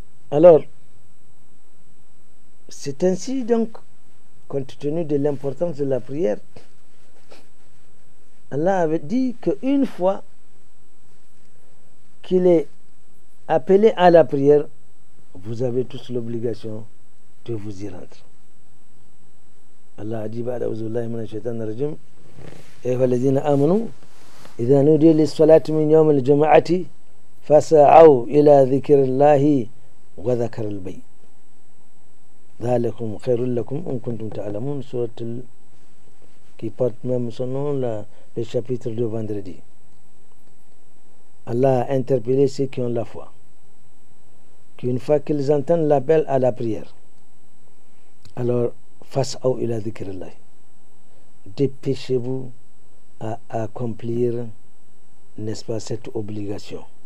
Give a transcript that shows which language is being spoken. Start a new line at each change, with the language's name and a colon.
French: Alors, c'est ainsi donc, compte tenu de l'importance de la prière, Allah avait dit qu'une fois qu'il est appelé à la prière, vous avez tous l'obligation de vous y rendre. Allah a dit
Arabic: بعد أعوذ بالله من الشيطان الرجيم أيها الذين آمنوا إذا نودي للصلاة من يوم الجمعة فسعوا إلى ذكر الله وذكر البيت ذلكم خير لكم إن كنتم تعلمون سورة
French: qui porte même son nom le chapitre de vendredi. Allah a interpellé ceux qui ont la foi qu'une fois qu'ils entendent l'appel à la prière, alors
Arabic: fas'aw ila dhikrillah,
French: dépêchez-vous à accomplir, n'est-ce pas, cette obligation.